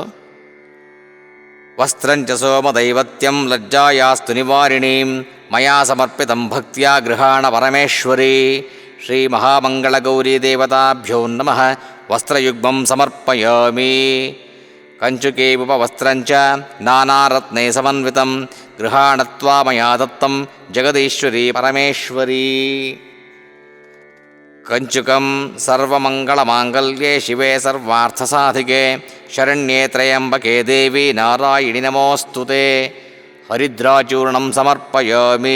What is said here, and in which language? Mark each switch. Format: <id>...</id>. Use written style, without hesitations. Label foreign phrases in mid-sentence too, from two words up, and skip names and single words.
<sa>ವಸ್ತ್ರಂಚ ಸೋಮದೈವತ್ಯಂ ಲಜ್ಜಾಯಾಸ್ತು ನಿವಾರಿಣೀಂ ಮಯಾ ಸಮರ್ಪಿತಂ ಭಕ್ತ್ಯಾ ಗೃಹಾಣ ಪರಮೇಶ್ವರಿ. ಶ್ರೀಮಹಾಮಂಗಳಗೌರೀ ದೇವತಾಭ್ಯೋ ನಮಃ. ವಸ್ತ್ರಯುಗ್ಮಂ ಸಮರ್ಪಯಾಮಿ. ಕಂಚುಕೇ ಉಪವಸ್ತ್ರಂಚ ನಾನಾರತ್ನೇ ಸಮನ್ವಿತಂ ಗೃಹಾಣತ್ವಾ ಮಯಾ ದತ್ತಂ ಜಗದೀಶ್ವರಿ ಪರಮೇಶ್ವರಿ. ಕಂಚುಕಂ ಸರ್ವಮಂಗಳಮಾಂಗಲ್ಯೆ ಶಿವೆ ಸರ್ವಾರ್ಥಸಾಧಿಕೆ ಶರಣ್ಯೇ ತ್ರಯಂಬಕೆ ದೇವಿ ನಾರಾಯಣಿ ನಮೋಸ್ತುತೆ. ಹರಿದ್ರಾಚೂರ್ಣಂ ಸಮರ್ಪಯಾಮಿ.</sa>